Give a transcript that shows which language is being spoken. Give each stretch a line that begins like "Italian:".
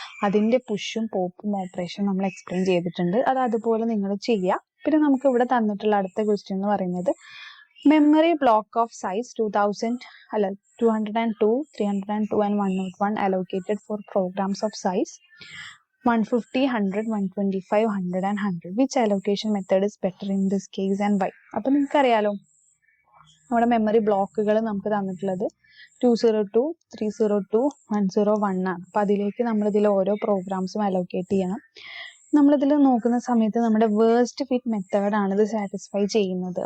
Malayalam: അതിന്റെ പുഷും പോപ്പും ഓപ്പറേഷൻ നമ്മൾ എക്സ്പ്ലെയിൻ ചെയ്തിട്ടുണ്ട്. അത് അതുപോലെ നിങ്ങൾ ചെയ്യുക. പിന്നെ നമുക്ക് ഇവിടെ തന്നിട്ടുള്ള അടുത്ത ക്വസ്റ്റ്യൻ എന്ന് പറയുന്നത്
English: Memory block of size 202, 302 and 101 allocated for programs of size 150, 100, 125, 100 and 100. Which allocation method is better in this case and why?
Malayalam: അപ്പൊ നിങ്ങൾക്ക് അറിയാലോ നമ്മുടെ മെമ്മറി ബ്ലോക്കുകൾ നമുക്ക് തന്നിട്ടുള്ളത് 202, 302, 101 ആണ്. അപ്പൊ അതിലേക്ക് നമ്മൾ ഇതിൽ ഓരോ പ്രോഗ്രാംസും അലോക്കേറ്റ് ചെയ്യണം. നമ്മളിതിൽ നോക്കുന്ന സമയത്ത് നമ്മുടെ വേർസ്റ്റ് ഫിറ്റ് മെത്തേഡ് ആണ് ഇത് സാറ്റിസ്ഫൈ ചെയ്യുന്നത്.